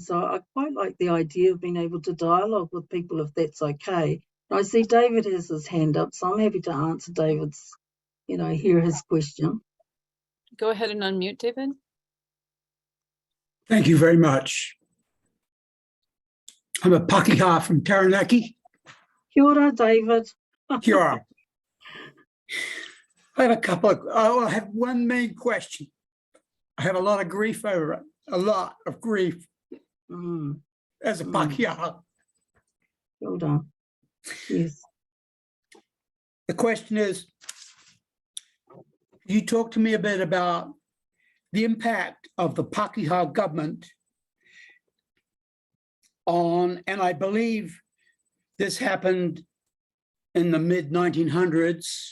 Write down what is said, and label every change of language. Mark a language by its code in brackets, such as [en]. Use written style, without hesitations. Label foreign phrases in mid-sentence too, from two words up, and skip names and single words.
[en] So I quite like the idea of being able to dialogue with people, if that's okay. I see David has his hand up, so I'm happy to answer David's, hear his question. Go ahead and unmute, David. Thank you very much. I'm a Pakeha from Taranaki. [mi] Kia ora, David. Kia ora. [en] I have one main question. I have a lot of grief over it, a lot of grief as a Pakeha. Well done. Yes. The question is, you talk to me a bit about the impact of the Pakeha government on, and I believe this happened in the mid-1900s.